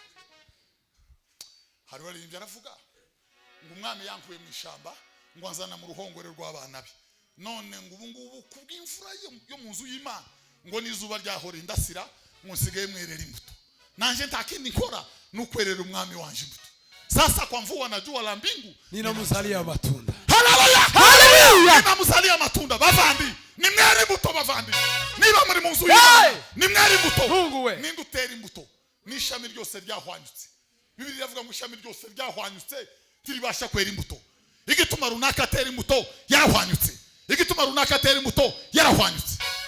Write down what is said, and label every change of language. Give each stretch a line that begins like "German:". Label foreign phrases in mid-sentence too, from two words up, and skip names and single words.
Rundi: Hari baririmbye aravuga ngo umwami yankuye mu ishamba ngo anzana mu ruhongore rw'abana be. None ngo ubu ngubu kubw'imfura yo mu nzu y'Imana ngo nizuba ryahora indasira ngo nsigaye mwerera imbuto. Nanje ntakindi nkora nukwerera umwami wanje imbuto.
Swahili: Sasa kwa mvua na jua la mbingu ninamzalia matunda. Haleluya! Haleluya! Ninamzalia matunda bavandi.
Rundi: Ni mwere imbuto bavandi. Niba muri mu nzu y'Imana ni mwere imbuto.
Swahili: Mungu we.
Rundi: Nindutera imbuto. Nishami ryose ryahwanyutse. Bibiliya ivuga ngo ishami ryose ryahwanyutse tiribasha kwera imbuto. Igituma runaka atera imbuto yarahwanyutse. Igituma runaka atera imbuto yarahwanyutse.